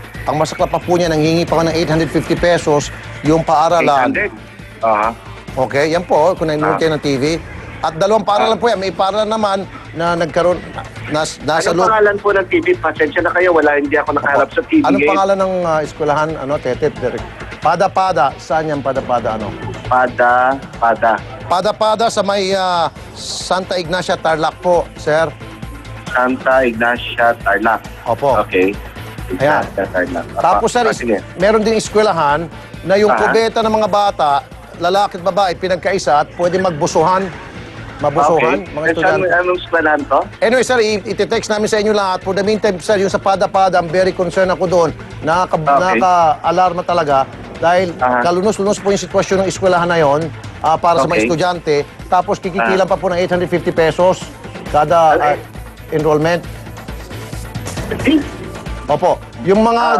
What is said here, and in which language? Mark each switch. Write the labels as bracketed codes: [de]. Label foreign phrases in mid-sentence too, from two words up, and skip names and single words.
[tl] Ang masakla pa po niya, nanghingi pa ko ng 850 pesos yung paaralan. 800? Aha. Okay, yan po, kung nanonood kayo ng TV. At dalawang paaralan po yan. May paaralan naman na nagkaroon, nasa Anong loob. pangalan po ng TV? Pasensya na kayo, hindi ako nakaharap sa TV. Anong pangalan ng eskwelahan, Tete? Pada-pada. Saan yan, pada-pada, Pada. Pada-pada sa may Santa Ignacia, Tarlac po, sir. Santa Ignacia, Tarlac. Opo. Okay. Ayan. Ignacia, Tarlac. Tapos, sir, sige. meron din eskwelahan na yung kubeta ng mga bata, lalaki at babae, pinagkaisa at pwede magbusuhan. Mabusuhan, Okay. mga estudyante. Anong eskwelahan to? Anyway, sir, iti-text namin sa inyo lahat. [en] For the meantime, [tl] sir, yung sa pada-pada, [en] I'm very concerned [tl] ako doon. Nakaka-alarma talaga dahil kalunos-lunos po yung sitwasyon ng eskwelahan na yon para sa mga Okay. estudyante. Tapos kikikilan pa po ng 850 pesos kada enrollment. Opo. Yung mga